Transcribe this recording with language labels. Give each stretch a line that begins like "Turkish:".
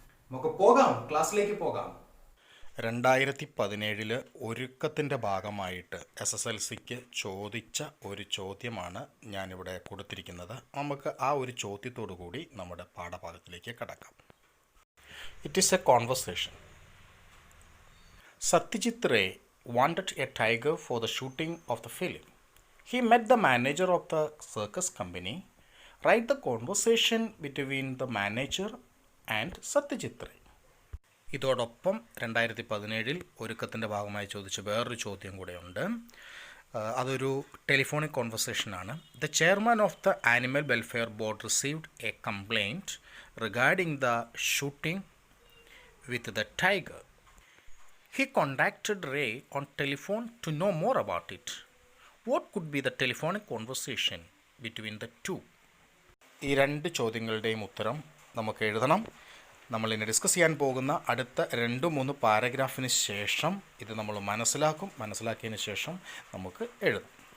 Malayalam: നമുക്ക് പോകാം, ക്ലാസ്സിലേക്ക് പോകാം. 2017 ഒരുക്കത്തിൻ്റെ ഭാഗമായിട്ട് SSLCക്ക് ചോദിച്ച ഒരു ചോദ്യമാണ് ഞാനിവിടെ കൊടുത്തിരിക്കുന്നത്. നമുക്ക് ആ ഒരു ചോദ്യത്തോടു കൂടി നമ്മുടെ പാഠഭാഗത്തിലേക്ക് കടക്കാം.
English: It is a conversation. Satyajit Ray wanted a tiger for the shooting of the film. He met the manager of the circus company. Write the conversation between the manager and Satyajit Ray.
Malayalam: ഇതോടൊപ്പം 2017 ഒരുക്കത്തിൻ്റെ ഭാഗമായി ചോദിച്ച വേറൊരു ചോദ്യം കൂടെയുണ്ട്. അതൊരു telephonic കോൺവെർസേഷനാണ്.
English: The chairman of the animal welfare board received a complaint regarding the shooting with the tiger. He contacted Ray on telephone to know more about it. What could be the telephonic conversation between the two?
Malayalam: ഈ രണ്ട് ചോദ്യങ്ങളുടെയും ഉത്തരം നമുക്ക് എഴുതണം. നമ്മളിനി discuss ചെയ്യാൻ പോകുന്ന അടുത്ത 2-3 പാരഗ്രാഫിന് ശേഷം ഇത് നമ്മൾ മനസ്സിലാക്കിയതിന് ശേഷം നമുക്ക് എഴുതാം.